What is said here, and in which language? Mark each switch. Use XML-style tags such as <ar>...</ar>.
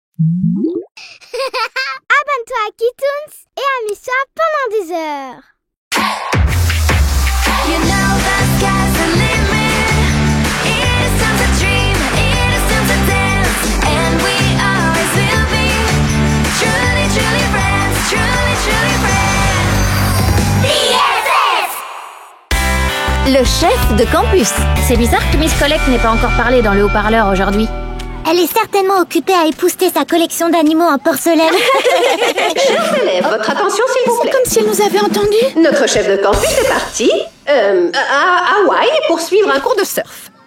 <fr>Abonne-toi à Kitoons et amuse-toi pendant des heures.</fr> <en>You know the sky's the limit. It is time to dream, it is time to dance, and we always will be truly, truly friends, truly, truly friends. BFF!</en> <fr>Le chef de campus. C'est bizarre que Miss Collect n'ait pas encore parlé dans le haut-parleur aujourd'hui. Elle est certainement occupée à épousseter sa collection d'animaux en porcelaine. Chers élèves, votre attention s'il vous plaît. Comme si elle nous avait entendus. Notre chef de campus est parti à Hawaï pour suivre un cours de surf.</fr>